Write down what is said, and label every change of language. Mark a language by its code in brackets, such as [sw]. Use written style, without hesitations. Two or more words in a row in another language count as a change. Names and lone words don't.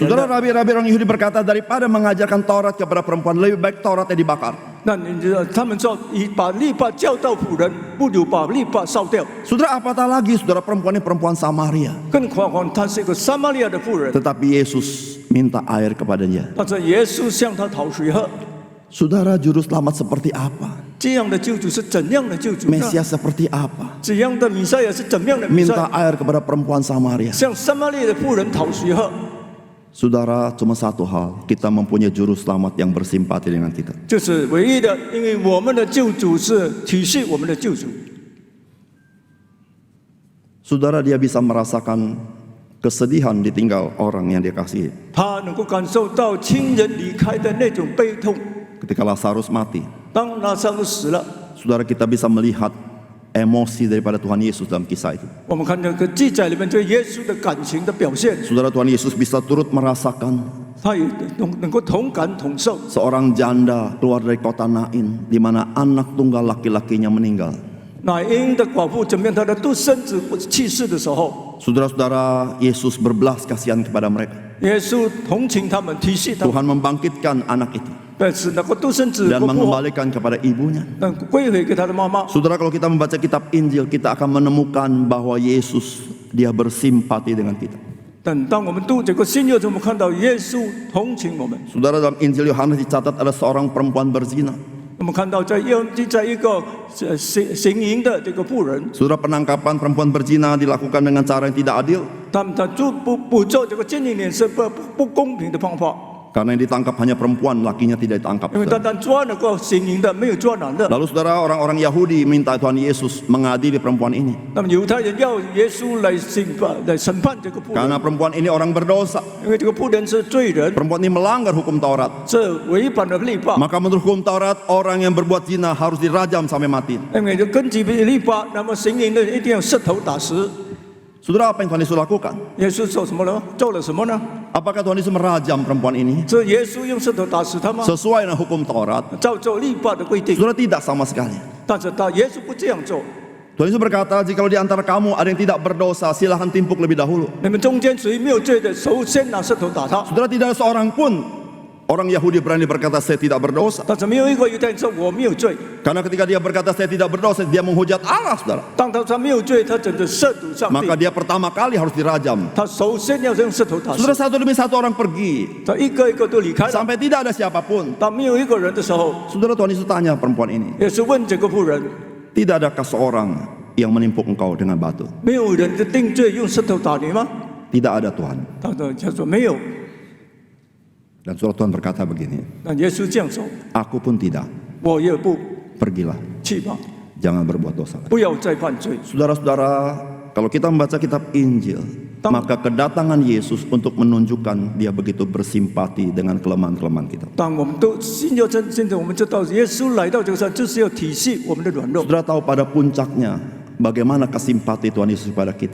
[id] Saudara, [zh] 的， [id] rabi-rabi orang Yahudi berkata, daripada mengajarkan Taurat kepada perempuan, lebih baik Tauratnya dibakar. [zh] 那你知道他们说把律法教导妇人，不如把律法烧掉。 [id] Saudara, apatah lagi saudara perempuan ini perempuan Samaria. [zh] 更何况她是一个撒玛利亚的妇人， [id] Tetapi Yesus minta air kepadanya. [zh] 但是耶稣向她讨水喝。 [id] Saudara, juru selamat seperti apa? [zh] 这样的救主是怎样的救主呢？ [id] Mesias seperti apa? [zh] 这样的弥赛亚是怎样的弥赛 [id] Minta [zh] 亚？ [id] air kepada perempuan Samaria. [zh] 向撒玛利亚的妇人讨水喝， [id] Saudara, cuma satu hal, kita mempunyai juru selamat yang bersimpati dengan kita. [zh] 就是唯一的，因为我们的救主是体恤我们的救主。 [id] Saudara, dia bisa merasakan kesedihan ditinggal orang yang dia kasihi. [zh] 他能够感受到亲人离开的那种悲痛。 [id] Ketika Lazarus mati, [zh] 当拉萨路死了， [id] saudara, kita bisa melihat emosi daripada Tuhan Yesus dalam kisah itu. [zh] 我们看这个记载里面对耶稣的感情的表现， [id] Saudara, Tuhan Yesus bisa turut merasakan [zh] 他也能够同感同受。 [id] seorang janda keluar dari kota Nain, di mana anak tunggal laki-lakinya meninggal. [zh] 乃因的寡妇怎么样？她的独生子去世的时候， [id] Saudara-saudara, Yesus berbelas kasihan kepada mereka. [zh] 耶稣同情他们，体恤他们， [id] Tuhan membangkitkan anak itu [zh] 但是那个独生子 [id] dan [zh] 不复活， [id] mengembalikan kepada ibunya. [zh] 但归回给他的妈妈。 [id] Saudara, kalau kita membaca kitab Injil, kita akan menemukan bahwa Yesus dia bersimpati dengan kita. [zh] 但当我们读这个新约，我们看到耶稣同情我们。 [id] Saudara, dalam Injil Yohanes dicatat ada seorang perempuan berzina. [zh] 我们看到在一个行淫的这个妇人， [id] Saudara, penangkapan perempuan berzina dilakukan dengan cara yang tidak adil [zh] 他不做这个奸淫脸是不公平的方法， [id] karena yang ditangkap hanya perempuan, lakinya tidak ditangkap. [zh] 因为单单抓那个行淫的，没有抓男的。 [id] Lalu saudara, orang-orang Yahudi minta Tuhan Yesus mengadili perempuan ini [zh] 那么犹太人要耶稣来审判这个妇人， [id] karena perempuan ini orang berdosa. [zh] 因为这个妇人是罪人， [id] Perempuan ini melanggar hukum Taurat. [zh] 这违反了律法。 [id] Maka menurut hukum Taurat, orang yang berbuat zina harus dirajam sampai mati. [zh] 因为根据律法，那么行淫的一定要石头打死。 [id] Saudara, apa yang Tuhan Yesus lakukan? [zh] 耶稣做什么呢？做了什么呢？ [id] Apakah Tuhan Yesus merajam perempuan ini [zh] 这耶稣用石头打死他吗？ [id] sesuai dengan hukum Taurat? [zh] 照律法的规定， [id] Saudara, tidak sama sekali. [zh] 但是耶稣不这样做。 [id] Tuhan Yesus berkata, jikalau di antara kamu ada yang tidak berdosa, silahkan timpuk lebih dahulu. [zh] 你们中间谁没有罪的，首先拿石头打他。 [id] Saudara, tidak ada seorang pun orang Yahudi berani berkata, saya tidak berdosa. [zh] 但是没有一个犹太人说我没有罪。 [id] Karena ketika dia berkata, saya tidak berdosa, dia menghujat Allah, saudara. [zh] 当他没有罪，他真的亵渎上帝 [id] Maka。dia pertama kali harus dirajam. [zh] 他首先要用石头打死 [id] Saudara, satu demi satu orang pergi, [zh] 他一个一个都离开了。 [id] sampai tidak ada siapapun. [zh] 当没有一个人的时候， [id] Saudara, Tuhan Yesus tanya perempuan ini, [zh] 也是问这个妇人， [id] tidak adakah seorang yang menimpuk engkau dengan batu? [zh] 没有人的定罪用石头打你吗？ [id] Tidak ada Tuhan. [zh] 他说没有。 [id] Dan saudara, Tuhan berkata begini, [zh] 那耶稣这样说， [id] aku pun tidak. [zh] 我也不 [id] Pergilah, [zh] 去吧， [id] jangan berbuat dosa. [zh] 不要再犯罪。 [id] Saudara-saudara, kalau kita membaca kitab Injil, maka kedatangan Yesus untuk menunjukkan dia begitu bersimpati dengan kelemahan-kelemahan kita. [zh] 当我们都信要真，现在我们知道耶稣来到这个世上，就是要体恤我们的软弱。 [id] Saudara tahu pada puncaknya bagaimana kesimpati Tuhan Yesus kepada kita.